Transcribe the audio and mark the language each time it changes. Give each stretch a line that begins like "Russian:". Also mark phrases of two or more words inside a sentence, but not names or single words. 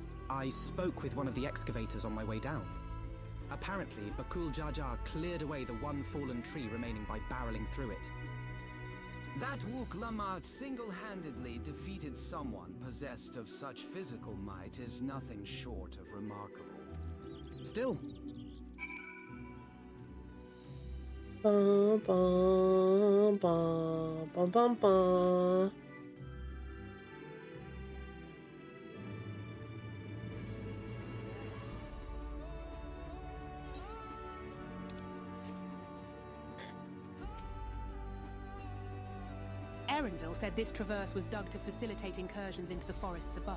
English: I spoke with one of the excavators on my way down. Apparently, Bakul Jaja cleared away the one fallen tree remaining by barreling through it. That Wook Lamat single-handedly defeated someone possessed of such physical might is nothing short of remarkable. Still. Ba, ba, ba, ba, ba, ba. Erenville said this traverse was dug to facilitate incursions into the forests above.